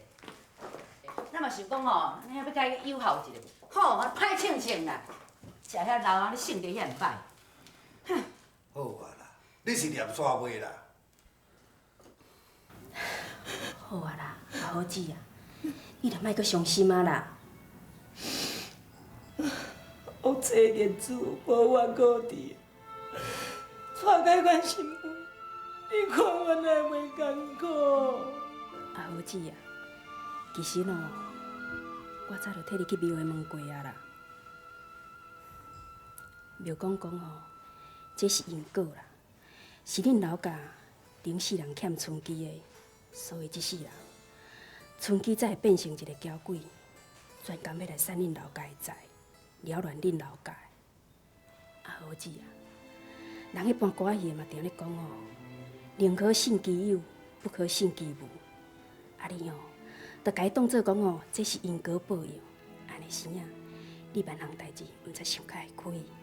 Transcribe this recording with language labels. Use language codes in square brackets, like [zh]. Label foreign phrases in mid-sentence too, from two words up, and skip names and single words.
[nan] 咱嘛想讲吼，你要甲伊友好一下，好，歹称称啦，食遐老啊，你性格遐歹。哼，好啊啦，你是念煞袂啦？好啊啦，阿好姊啊，你著莫阁伤心啊啦。我做日子无怨无地，娶解阮媳妇，你看我哪袂艰苦？阿好姊啊，其实喏，我早就替你去庙会问过啊啦。庙公讲吼，这是因果啦，是恁老家顶世人欠春枝的，所以这世人春枝才会变成一个娇鬼，专工要来散恁老家的财，扰乱恁老家的。阿好姊啊，人迄般歌戏嘛常咧讲哦，宁可信其有，不可信其无。啊你哦，着该当做讲哦，这是因果报应，安尼时啊，你万项代志毋知想较会开。